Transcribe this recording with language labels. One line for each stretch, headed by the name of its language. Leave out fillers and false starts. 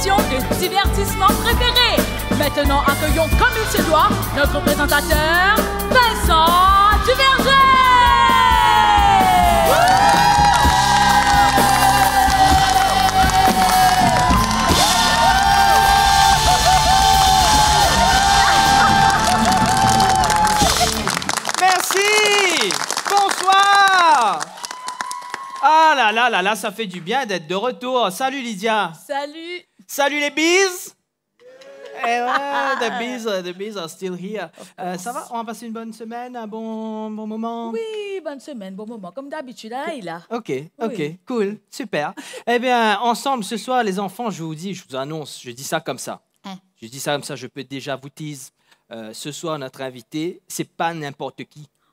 French: De divertissement préféré. Maintenant, accueillons comme il se doit notre présentateur, Vincent Duverger. Merci. Bonsoir. Ah là, ça fait du bien d'être de retour. Salut Lydia. Salut. Salut les bees!
English: Eh ouais, the bees are still here.
French: Ça va? On va passer une bonne semaine, un bon moment? Oui, bonne semaine, bon moment. Comme d'habitude, là, il a. Ok, Oui. cool, super. Eh bien, ensemble, ce soir, les enfants, je vous annonce, je dis ça comme ça. Je dis ça comme ça, je peux déjà vous tease. Ce soir, notre invité, c'est pas n'importe qui.